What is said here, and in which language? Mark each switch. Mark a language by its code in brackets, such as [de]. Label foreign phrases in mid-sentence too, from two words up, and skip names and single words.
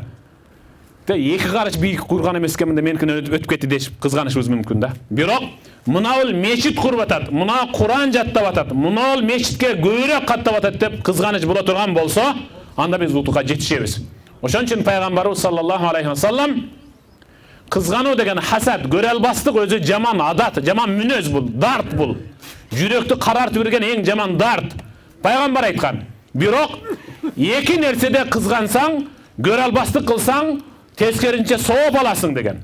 [ky] Эки караш бийик курган эмескенмин да меникин өтүп кетти дешип кызганышыбыз мүмкүн да. Бирок мынау мечит куруп атат, мына Куран жаттап атат, мынау мечитке көбүрөөк каттап атат деп кызганыч боло турган болсо, анда биз утукка жетишебиз. Ошон үчүн пайгамбарыбыз [ar] صلى الله عليه وسلم [ky] кызгануу деген хасад, көрө албастык өзү жаман адат, жаман мүнөз бул, дарт бул. Жүрөктү карартып берген эң жаман дарт. Пайгамбар айткан. Бирок эки нерседе кызгансаң, көрө албастык кылсаң, тескеринче сооп аласың деген.